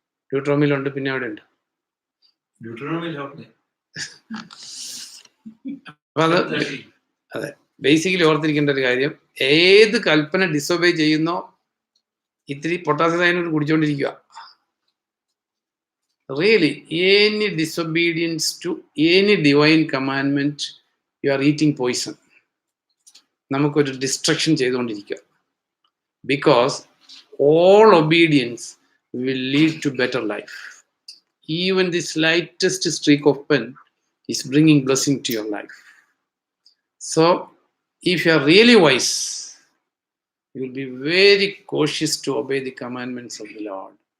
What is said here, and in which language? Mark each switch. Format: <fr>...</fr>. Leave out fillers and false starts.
<ml>ഡ്യൂട്രോമിയിലുണ്ട്, പിന്നെ അവിടെ ഉണ്ട്. അപ്പൊ അത് അതെ, ബേസിക്കലി ഓർത്തിരിക്കേണ്ട ഒരു കാര്യം, ഏത് കൽപ്പന ഡിസൊബേ ചെയ്യുന്നോ ഇത്തിരി potassium cyanide കുടിച്ചോണ്ടിരിക്കുക.</ml> <en>Really, any disobedience to any divine commandment, you are eating poison.</en> <ml>നമുക്കൊരു ഡിസ്ട്രക്ഷൻ ചെയ്തുകൊണ്ടിരിക്കുക.</ml> <en>Because all obedience will lead to better life. Even the slightest streak of pen is bringing blessing to your life. So, if you are really wise, you will be very cautious to obey the commandments of the Lord.</en>